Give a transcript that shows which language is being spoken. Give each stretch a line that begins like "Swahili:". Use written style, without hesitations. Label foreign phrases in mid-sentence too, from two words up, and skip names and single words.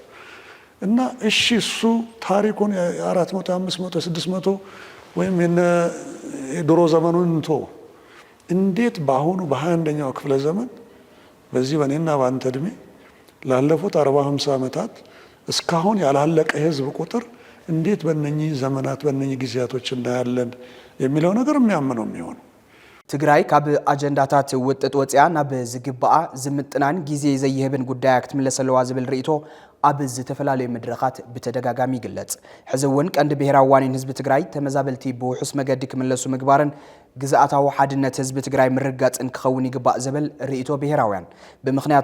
Amharic: እና እሺ እሱ ታሪኩን 400 500 600 ወይም የድሮ ዘመኑን እንቶ እንዴት ባሁኑ በ21ኛው ክፍለ ዘመን በዚህ በኔና ባንተ እድሜ ላለፉት 40 50 ዓመታት እስካሁን ያላለቀ ህዝብ ቁጥር እንዴት በእነኚህ ዘመናት በእነኚህ ጊዜያቶች እንዳያለን የሚለው ነገር የሚያምነው የሚሆን
Tigrinya: ትግራይ ካብ አጀንዳታት ውጥጥ ወጽያ ናብ ዝግባአ ዝምጥናን ጊዜ ዘይህብን ጉዳይ ክትምለሰለዋ ዝብል ርእይቶ ኣብ ዝተፈላልዩ መድረኻት ብተደጋጋሚ ይግለጽ ሕዝውን ቀንዲ ብሔራዊ ዋኒን ህዝቢ ትግራይ ተመዛበልቲ ብውሑስ መገዲ ክምለሱ ምግባርን ግዛኣታዊ ሓድነት ህዝቢ ትግራይ ምርጋጽን ክኸውን ይግባእ ዝብል ርእይቶ ብሔራውያን ብምኽንያት